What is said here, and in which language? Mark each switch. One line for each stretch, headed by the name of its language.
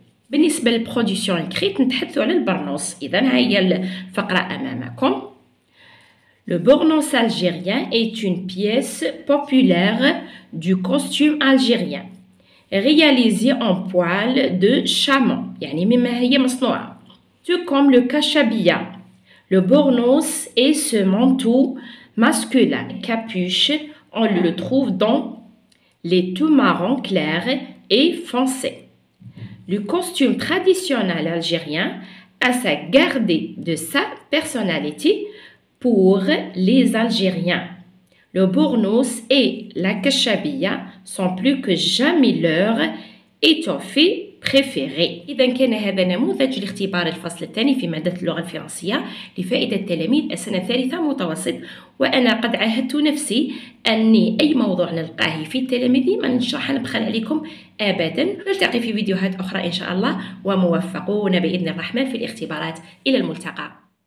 Arabic: بالنسبة للبرودكسيون الكريت نتحدثوا على البرنوس. إذا هي الفقرة أمامكم.
French: Le bournous algérien est une pièce populaire du costume algérien réalisée en poil de chameau.
Arabic: يعني مما هي مصنوعة.
French: Tout comme le kashabia. Le bournous est ce manteau masculin. Capuche, on le trouve dans les tons marron clairs et foncés. Le costume traditionnel algérien a sa gardé de sa personnalité pour les Algériens. Le bournous et la kashabia sont plus que jamais leur étoffée préférée.
Arabic: إذا كان هذا نموذج لاختبار الفصل الثاني في مادة اللغة الفرنسية لفائدة تلاميذ السنة الثالثة متوسط. وأنا قد عاهدت نفسي أني أي موضوع نلقاه في تلاميذي ما نشرح نبخل عليكم أبدا. نلتقي في فيديوهات أخرى إن شاء الله، وموفقون بإذن الرحمن في الاختبارات. إلى الملتقى.